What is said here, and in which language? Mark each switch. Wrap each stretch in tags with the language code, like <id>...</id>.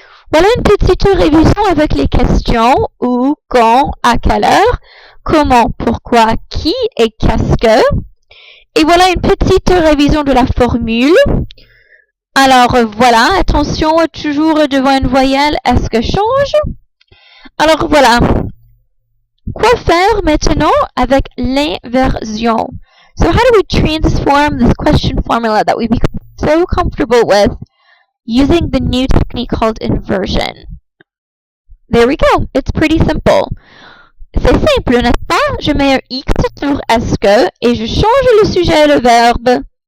<fr>Voilà une petite révision avec les questions où, quand, à quelle heure, comment, pourquoi, qui et qu'est-ce que. Et voilà une petite révision de la formule. Alors voilà, attention, toujours devant une voyelle, est-ce que change? Alors voilà. Quoi faire maintenant avec l'inversion?</fr> <en>So how do we transform this question formula that we become so comfortable with using the new technique called inversion? There we go. It's pretty simple.</en> <fr>C'est simple, n'est-ce pas? Je mets un X sur est-ce que et je change le sujet et le verbe.</fr>